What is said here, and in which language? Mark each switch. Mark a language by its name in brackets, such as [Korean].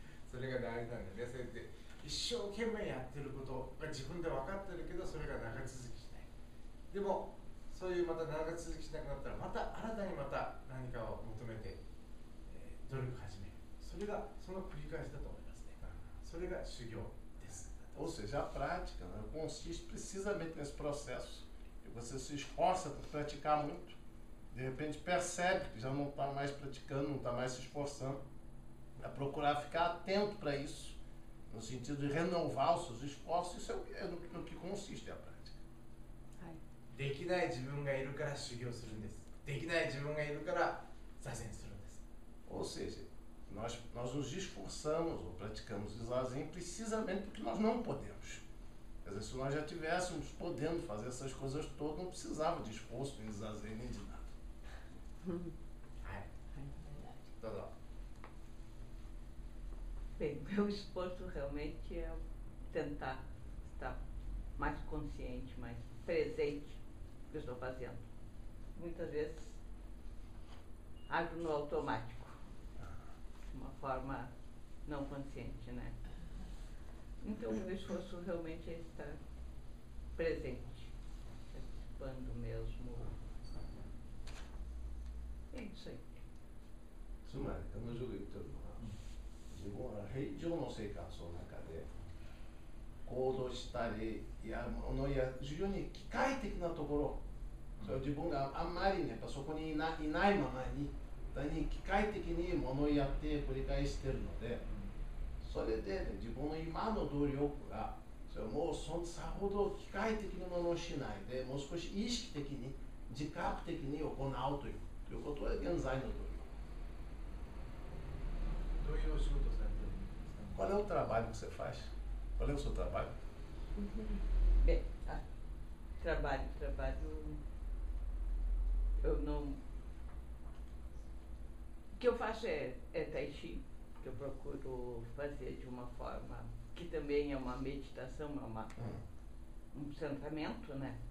[Japanese] それが大事なんだよね。そうやって一生懸命やってることが自分で分かってるけど、それが長続きしない。でもそういうまた長続きしなくなったら、また新たにまた何かを求めて、努力始める。それがその繰り返しだと思いますね。それが修行です。 [Portuguese] Ou seja, a prática, né, consiste precisamente nesse processo. Que você se esforça para praticar muito, de repente percebe que já não está mais praticando, não está mais se esforçando. É procurar ficar atento para isso, no sentido de renovar os seus esforços. Isso é no que consiste a prática. [Japanese] できない自分がいるから修行するんです。できない自分がいるから座禅するんです。 [Portuguese] Ou seja, nós nos esforçamos ou praticamos o zazen precisamente porque nós não podemos. Quer dizer, se nós já tivéssemos podendo fazer essas coisas todas, não precisava de esforço, nem de zazen, nem de nada. [Japanese] はい。どうぞ。 [Portuguese] Bem, meu esforço realmente é tentar estar mais consciente, mais presente no que eu estou fazendo. Muitas vezes ajo no automático, de uma forma não consciente, né? Então, o meu esforço realmente é estar presente, participando mesmo. É isso aí. [Japanese] つまり彼女が言ってるのは、自分は平常の生活の中で行動したりや物や非常に機械的なところ、それを自分があんまりね、やっぱそこにいないままに機械的に物をやって繰り返しているので、それで、ね、自分の今の努力がそれもうさほど機械的なものをしないで、もう少し意識的に自覚的に行うということは現在の努力。どういうお仕事されてるんですか？ [Portuguese] Qual é o trabalho que você faz? Qual é o seu trabalho? Bem, trabalho, eu não... O que eu faço é tai chi, que eu procuro fazer de uma forma que também é uma meditação, um centramento, né?